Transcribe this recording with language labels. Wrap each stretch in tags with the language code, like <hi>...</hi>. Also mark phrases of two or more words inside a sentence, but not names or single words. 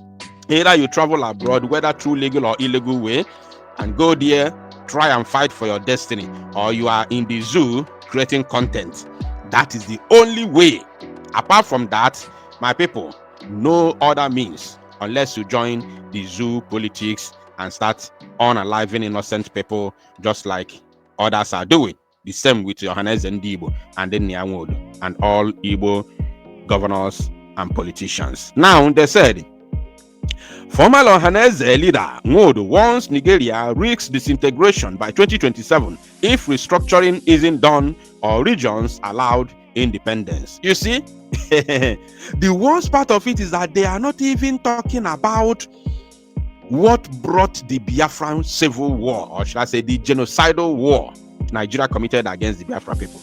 <en>Either you travel abroad, whether through legal or illegal way, and go there, try and fight for your destiny, or you are in the zoo creating content. That is the only way. Apart from that, my people, no other means, unless you join the zoo politics and start unaliving innocent people just like others are doing. The same with Ohaneze Ndigbo and then Nwodo and all Igbo governors and politicians. Now, they said, former Ohaneze leader Nwodo warns Nigeria risks disintegration by 2027 if restructuring isn't done or regions allowed independence. You see, the worst part of it is that they are not even talking about what brought the Biafran civil war, or should I say the genocidal war Nigeria committed against the Biafra people.</en>